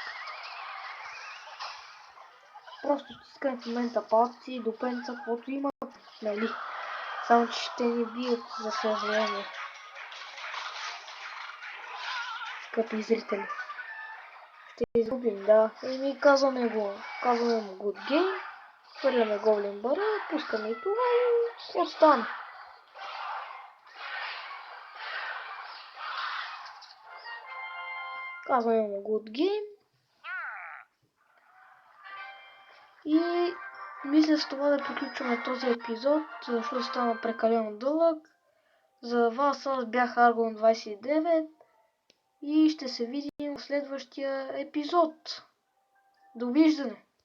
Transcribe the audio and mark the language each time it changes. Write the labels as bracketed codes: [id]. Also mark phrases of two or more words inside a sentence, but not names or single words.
[bg] Просто стискаме в момента палци, допенца, каквото има, нали? Само че ще ни бият, за съжаление. Скъпи зрители. Ще изгубим, да. И казваме му [en] good game. [bg] Хвърляме Гоблин Барел, пускаме и това и какво стане? Казваме му [en] good game. [bg] И мисля с това да приключваме този епизод, защото стана прекалено дълъг. За вас аз бях Argon 29 и ще се видим в следващия епизод. Довиждане!